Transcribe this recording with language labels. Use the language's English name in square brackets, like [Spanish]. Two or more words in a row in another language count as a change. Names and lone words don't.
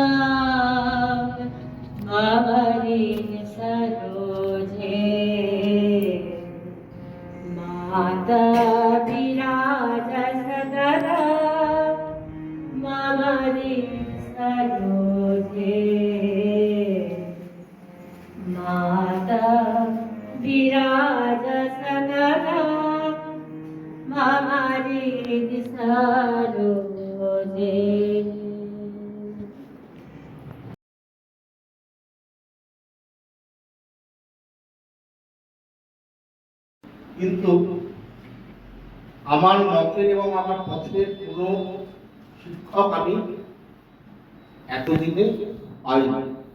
[Sanskrit] मम हृदसरोजे माता विराज सततं मम हृदसरोजे माता विराज सततं मम हृदसरोजे। [Bangla] কিন্তু আমার মতের এবং আমার পথের কোনো শিক্ষক আমি এতদিনে পাইনি।